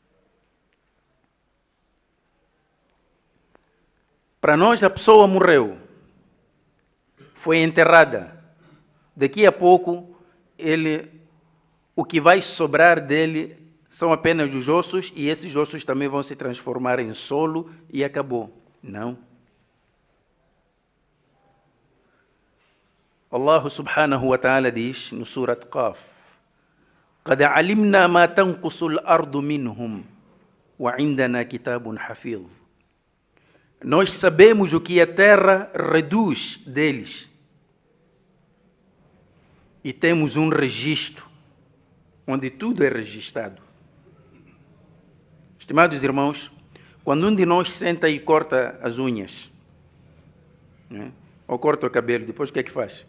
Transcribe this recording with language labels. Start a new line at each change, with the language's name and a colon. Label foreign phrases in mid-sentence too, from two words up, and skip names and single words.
Portuguese: Para nós, a pessoa morreu, foi enterrada. Daqui a pouco, o que vai sobrar dele são apenas os ossos, e esses ossos também vão se transformar em solo e acabou. Não.
Arabic: الله سبحانه وتعالى
Portuguese: diz no Surat Qaf:
Arabic: قَدْ عَلِمْنَا مَا تَنْقُصُ الْأَرْضُ مِنْهُمْ وَعِنْدَنَا كِتَابٌ حَفِيظٌ.
Portuguese: Nós sabemos o que a terra reduz deles. E temos um registro, onde tudo é registrado. Estimados irmãos, quando um de nós senta e corta as unhas, né, ou corta o cabelo, depois o que é que faz?